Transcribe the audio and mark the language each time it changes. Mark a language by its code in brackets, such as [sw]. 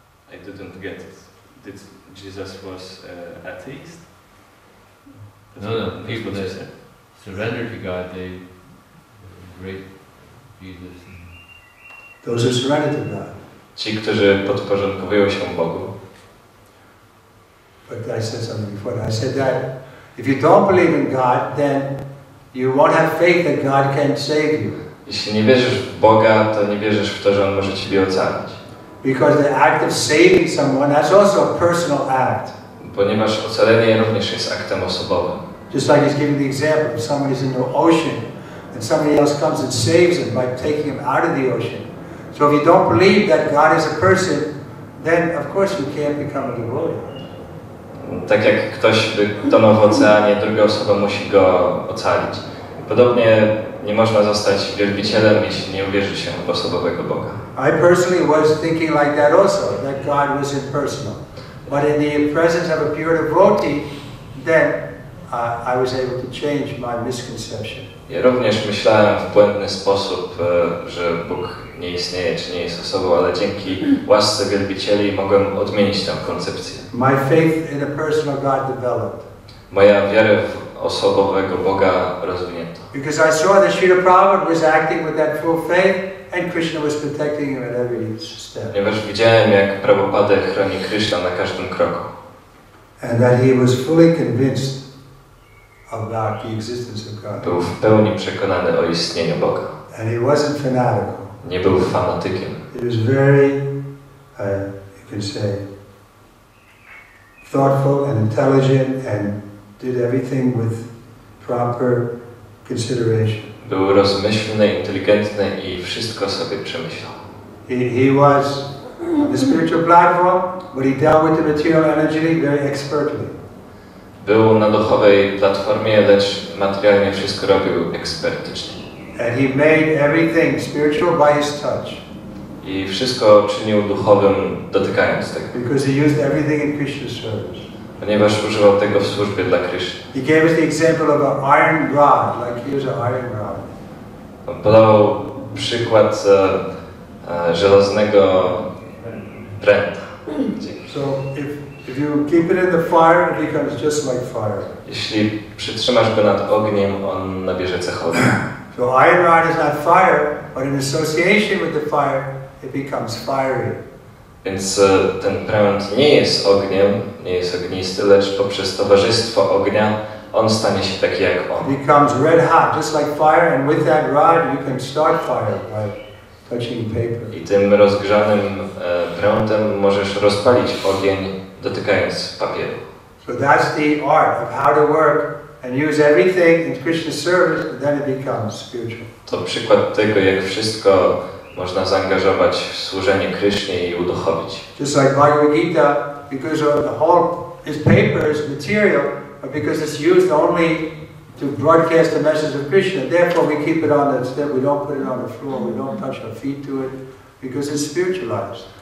[en] I didn't get it. Did Jesus was atheist? No, people that surrender to God, they great Jesus. Those who surrender to God. [pl] Ci, którzy podporządkowują się Bogu. [en] But I said something before. I said that if you don't believe in God, then you won't have faith that God can save you. [pl] Jeśli nie wierzysz w Boga, to nie wierzysz w to, że On może Ciebie ocalić. [en] Because the act of saving someone, that's also a personal act. [pl] Ponieważ ocalenie również jest aktem osobowym. [en] Just like he's giving the example, if somebody's in the ocean and somebody else comes and saves him by taking him out of the ocean. So if you don't believe that God is a person, then of course you can't become a devotee. [pl] Tak jak ktoś by tonął w oceanie, druga osoba musi go ocalić. Podobnie nie można zostać wielbicielem, jeśli nie uwierzy się w osobowego Boga. [en] I personally was thinking like that also, that God was impersonal. But in the presence of a pure devotee, then I was able to change my misconception. [pl] Ja również myślałem w błędny sposób, że Bóg nie istnieje, czy nie jest osobą, ale dzięki łasce wielbicieli mogłem odmienić tę koncepcję. [en] My faith in a personal God developed. [pl] Moja wiara w osobowego Boga rozwinięto. [en] Because I saw that Srila Prabhupada was acting with that full faith and Krishna was protecting him at every step. [pl] Ponieważ widziałem, jak Prabhupada chroni Krishna na każdym kroku. [en] And that he was fully convinced about the existence of God. [pl] Był w pełni przekonany o istnieniu Boga. [en] And he wasn't fanatical. [pl] Nie był fanatykiem. [en] He was very, you can say, thoughtful and intelligent and did everything with proper consideration. [pl] Był rozmyślny, inteligentny i wszystko sobie przemyślał. [en] He was on the spiritual platform, but he dealt with the material energy very expertly. [pl] Był na duchowej platformie, lecz materialnie wszystko robił ekspertycznie. [en] And he made everything spiritual by his touch. [pl] I wszystko czynił duchowym, dotykając tego. [en] Because he used everything in Krishna's service. [pl] Ponieważ używał tego w służbie dla Kryszny. [en] He gave us the example of an iron rod, like here's an iron rod. [pl] On podał przykład żelaznego pręta. [en] So if you keep it in the fire, it becomes just like fire. [pl] Jeśli przytrzymasz go nad ogniem, on nabierze cechowy. [en] So iron rod is not fire, but in association with the fire, it becomes fiery. [pl] Więc ten pręt nie jest ogniem, nie jest ognisty, lecz poprzez towarzystwo ognia on stanie się taki jak on. [en] It becomes red hot, just like fire, and with that rod you can start fire by touching paper. [pl] I tym rozgrzanym prątem możesz rozpalić ogień, dotykając papieru. [en] So that's the art of how to work and use everything in Krishna's service, but then it becomes spiritual. [pl] To przykład tego, jak wszystko można zaangażować w służenie Krysznie i uduchowić. [en] Just like Bhagavad Gita, because the whole is paper, is material, but because it's used only to broadcast the message of Krishna, therefore we keep it on the step, we don't put it on the floor, we don't touch our feet to it, because it's spiritualized.